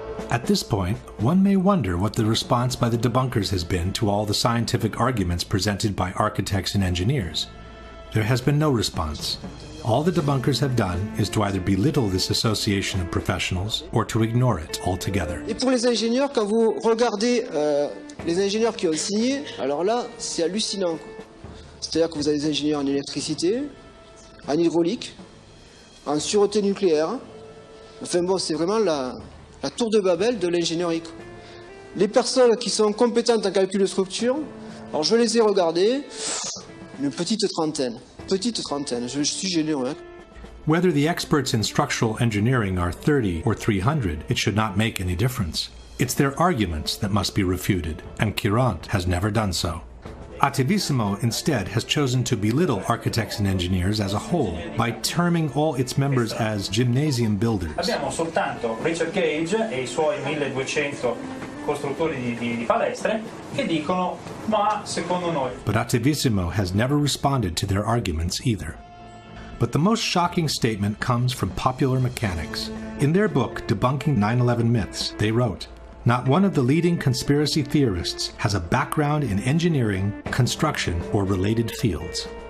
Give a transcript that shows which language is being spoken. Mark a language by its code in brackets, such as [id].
[en] At this point, one may wonder what the response by the debunkers has been to all the scientific arguments presented by architects and engineers. There has been no response. All the debunkers have done is to either belittle this association of professionals or to ignore it altogether. [fr] Et pour les ingénieurs, quand vous regardez les ingénieurs qui ont signé, alors là, c'est hallucinant. C'est-à-dire que vous avez des ingénieurs en électricité, en hydraulique, en sûreté nucléaire. Enfin bon, c'est vraiment la tour de Babel de l'ingénierie. Les personnes qui sont compétentes en calcul de structure, alors je les ai regardées, une petite trentaine, je suis gêné, ouais. [en] Whether the experts in structural engineering are 30 or 300, it should not make any difference. It's their arguments that must be refuted, and Courant has never done so. Attivissimo instead has chosen to belittle architects and engineers as a whole by terming all its members as gymnasium builders. [it] Abbiamo soltanto Richard Gage e i suoi 1200 costruttori di palestre che dicono ma secondo noi. [en] But Attivissimo has never responded to their arguments either. But the most shocking statement comes from Popular Mechanics. In their book, Debunking 9/11 Myths, they wrote, "Not one of the leading conspiracy theorists has a background in engineering, construction, or related fields."